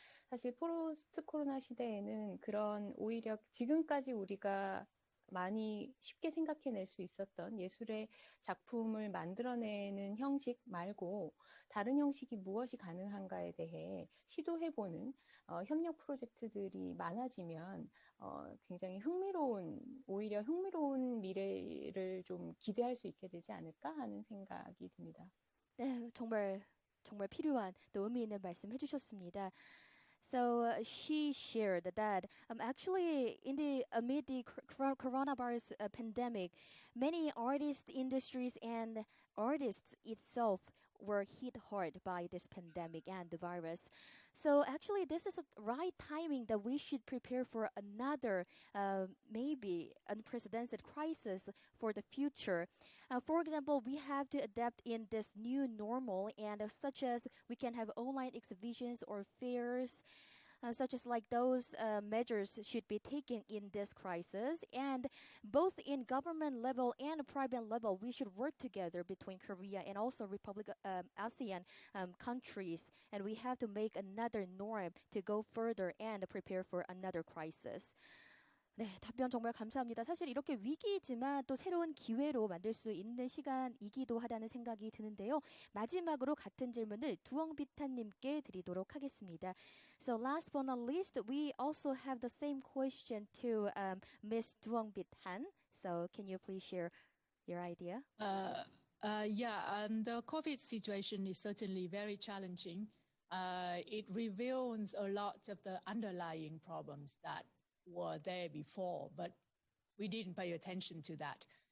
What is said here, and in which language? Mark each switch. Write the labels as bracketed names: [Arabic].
[Korean] 사실 포스트 코로나 시대에는 그런 오히려 지금까지 우리가 많이 쉽게 생각해낼 수 있었던 예술의 작품을 만들어내는 형식 말고 다른 형식이 무엇이 가능한가에 대해 시도해보는 협력 프로젝트들이 많아지면 굉장히 오히려 흥미로운 미래를 좀 기대할 수 있게 되지 않을까 하는 생각이 듭니다. 네, 정말 필요한 또 의미 있는 말씀 해주셨습니다. [English] So she shared that actually amid the coronavirus pandemic, many artists, industries, and artists itself were hit hard by this pandemic and the virus. So actually, this is a right timing that we should prepare for another maybe unprecedented crisis for the future. For example, we have to adapt in this new normal, and such as we can have online exhibitions or fairs. Such as like those measures should be taken in this crisis, and both in government level and private level, we should work together between Korea and also ASEAN countries, and we have to make another norm to go further and prepare for another crisis. [Korean] 네, 답변 정말 감사합니다. 사실 이렇게 위기이지만 또 새로운 기회로 만들 수 있는 시간이기도 하다는 생각이 드는데요. 마지막으로 같은 질문을 두엉비탄님께 드리도록 하겠습니다. [English] So last but not least, we also have the same question to Ms. Duong Bich Hanh. So can you please share your idea? The COVID situation is certainly very challenging. It reveals a lot of the underlying problems that were there before, but we didn't pay attention to that.